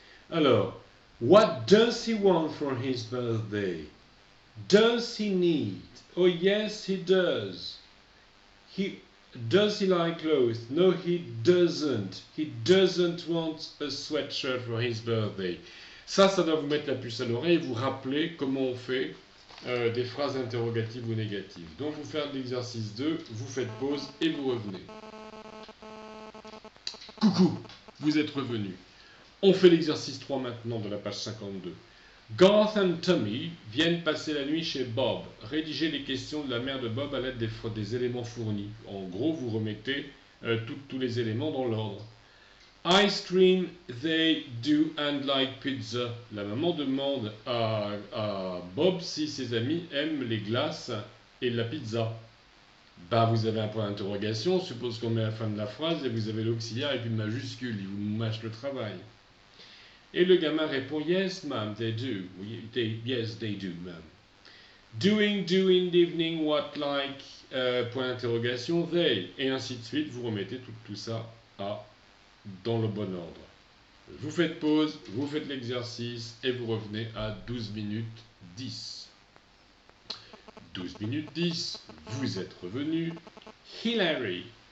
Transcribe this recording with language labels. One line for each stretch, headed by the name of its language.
French: Alors,
English: what does he want for his birthday? Does he need? Oh yes, he does. Does he like clothes? No, he doesn't. He doesn't want a sweatshirt for his birthday.
French: Ça doit vous mettre la puce à l'oreille et vous rappeler comment on fait des phrases interrogatives ou négatives. Donc, vous faites l'exercice 2, vous faites pause et vous revenez. Coucou, vous êtes revenu. On fait l'exercice 3 maintenant de la page 52. Garth et Tommy viennent passer la nuit chez Bob. Rédigez les questions de la mère de Bob à l'aide des éléments fournis. En gros, vous remettez tous les éléments dans l'ordre.
English: Ice cream, they do and like pizza.
French: La maman demande à Bob si ses amis aiment les glaces et la pizza. Bah, vous avez un point d'interrogation, on suppose qu'on met à la fin de la phrase et vous avez l'auxiliaire et puis une majuscule, il vous mâche le travail. Et le gamin répond
English: Yes, ma'am, they do. Yes, they do, ma'am. Doing, do in the evening, what like,
French: point d'interrogation,
English: they.
French: Et ainsi de suite, vous remettez tout ça dans le bon ordre. Vous faites pause, vous faites l'exercice et vous revenez à 12 minutes 10. 12 minutes 10, vous êtes revenu. Hilary.